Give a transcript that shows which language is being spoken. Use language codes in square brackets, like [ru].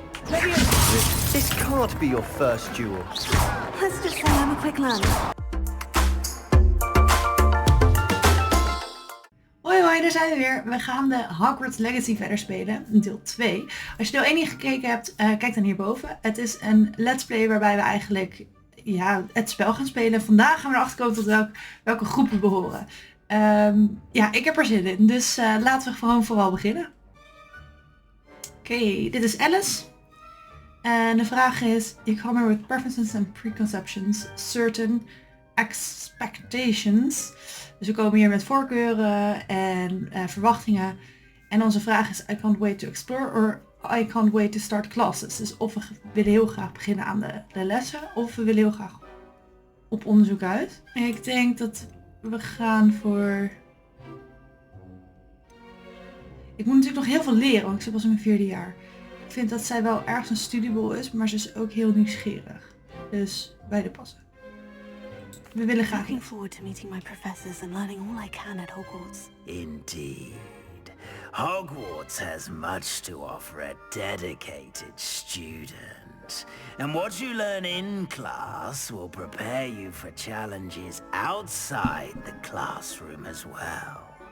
[en] Maybe this can't be your first duel. Let's just say I'm a quick learner. [nl] Hoi hoi, daar zijn we weer. We gaan de Hogwarts Legacy verder spelen, deel 2. Als je deel 1 niet gekeken hebt, kijk dan hierboven. Het is een let's play waarbij we eigenlijk het spel gaan spelen. Vandaag gaan we erachter komen tot welke groep we behoren. Ik heb er zin in, dus laten we gewoon vooral beginnen. Oké, dit is Alice. En de vraag is, [en] you come here with preferences and preconceptions, certain expectations. [nl] Dus we komen hier met voorkeuren en verwachtingen. En onze vraag is, [en] I can't wait to explore or I can't wait to start classes. [nl] Dus of we willen heel graag beginnen aan de lessen of we willen heel graag op onderzoek uit. En ik denk dat we gaan voor... Ik moet natuurlijk nog heel veel leren, want ik zit pas in mijn 4e jaar. Ik vind dat zij wel ergens een studiebol is, maar ze is ook heel nieuwsgierig. Dus beide passen. We willen graag. [en] Looking forward to meeting my professors and learning all I can at Hogwarts. Indeed. Hogwarts has much to offer a dedicated student. And what you learn in class will prepare you for challenges outside the classroom as well.